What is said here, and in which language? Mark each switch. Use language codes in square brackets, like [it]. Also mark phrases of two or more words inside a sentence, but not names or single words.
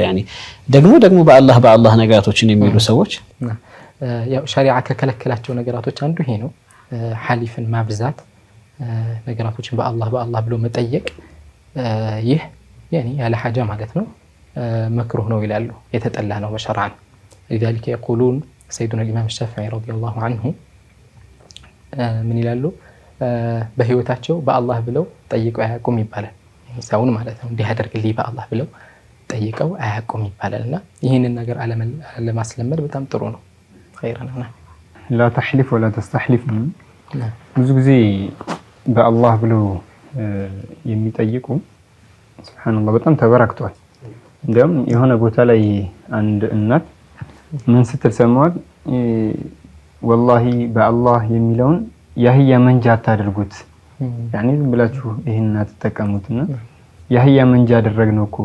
[am] ያኒ ደግሞ በአላህ ነገራቶችን የሚሉ ሰዎች ያው ሸሪዓ ከከለከላቸው ነገራቶች አንዱ ይሄ ነው። ሐሊፍን ማብዛት፣ ነገራቶችን በአላህ ብሎ መጠየቅ፣ ይህ ያኒ ያለ ሐጃ ማለት ነው መክሩህ ነው ይላሉ፣ የተጠላ ነው በሸርዓን። [ar] لذلك يقولون سيدنا الإمام الشافعي رضي الله عنه [am] ምን ይላሉ? በህይወታቸው በአላህ ብለው ጠይቀው አያውቁም ይባላል። ሰውን ማለት ነው እንዲህ አደርግልኝ በአላህ ብለው ጠይቀው አያውቁም ይባላልና ይህንን ነገር ለማስለመድ በጣም ጥሩ ነው። ኸይር ነው። [ar] لا تحلف ولا تستحلف። [am] ብዙ ጊዜ በአላህ ብለው የሚጠይቁ ሱብሃንአላህ በጣም ተበራክቷል። እንደውም የሆነ ቦታ ላይ አንድ እናት ምን ስትል ሰማዋት? ወላሂ በአላህ የሚለውን ያህያ መንጃ አታድርጉት፣ ያኔ ዝም ብላችሁ ይሄን አትጠቀሙትና የአህያ መንጃ አደረግነው እኮ